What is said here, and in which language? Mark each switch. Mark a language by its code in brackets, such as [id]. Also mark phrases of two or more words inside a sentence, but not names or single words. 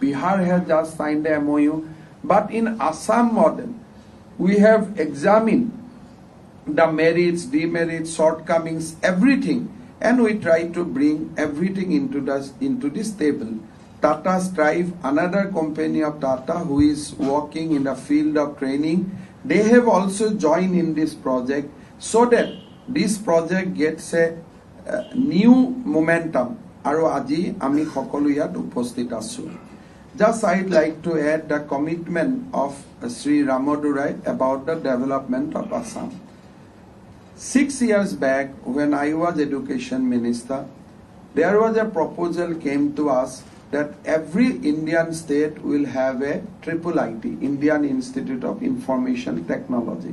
[en] Bihar has just signed the MOU. But in Assam model, we have examined the merits, demerits, shortcomings, everything, and we try to bring everything into this table. Tata Strive, another company of Tata who is working in the field of training, they have also joined in this project so that this project gets a new momentum. [as] আৰু আজি আমি সকলো ইয়াত উপস্থিত আছো. [en] Just I'd like to add the commitment of Sri Ramadurai about the development of Assam. 6 years back, when I was Education Minister, there was a proposal came to us that every Indian state will have a IIIT, Indian Institute of Information Technology.